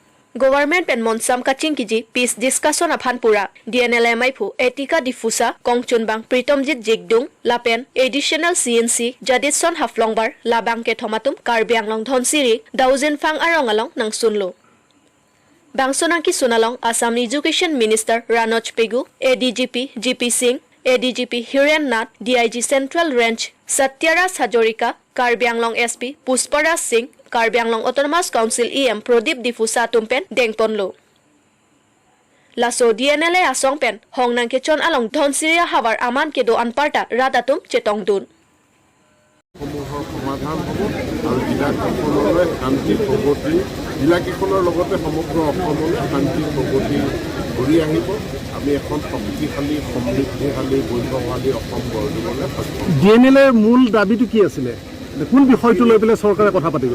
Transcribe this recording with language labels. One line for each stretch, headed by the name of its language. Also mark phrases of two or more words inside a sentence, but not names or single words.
Karbi: Government pen monsam kaching kiji
English: peace discussion
Karbi: aphan pura DNLMI phu Etika Difusa Kongchunbang Pritomjit Jigdung Lapen additional CNC Jadison Haflongbar Labang ke thomatum Karbi Anglong Dhonsiri Dauzin Fang Arongalong nang sunlo Bangsunangki sunalong Assam Education Minister Ranoj Pegu ADGP GP Singh ADGP Hiren Nath DIG Central Range Satyaraj Hajorika Karbi Anglong SP Pusparaj Singh Karbi Anglong Autonomous Council EM Prodip Difusa Tumpen Dengponlo Laso DNLA Asongpen Hongnang Kechon Along Dhonsiria Havar Aman Kedo Anparta Radatum Chetongdun
Assamese: সমাধান হ'ব আৰু জিলাখনলৈ শান্তি প্ৰগতি জিলাকেইখনৰ লগতে সমগ্ৰ অসমলৈ শান্তি প্ৰগতি ঘূৰি আহিব আমি এখন শক্তিশালী সমৃদ্ধিশালী বৈভৱশালী অসম গঢ় দিবলৈ সক্ষম DNLৰ মূল দাবীটো কি আছিলে কোন বিষয়টো লৈ পেলাই চৰকাৰে কথা পাতিব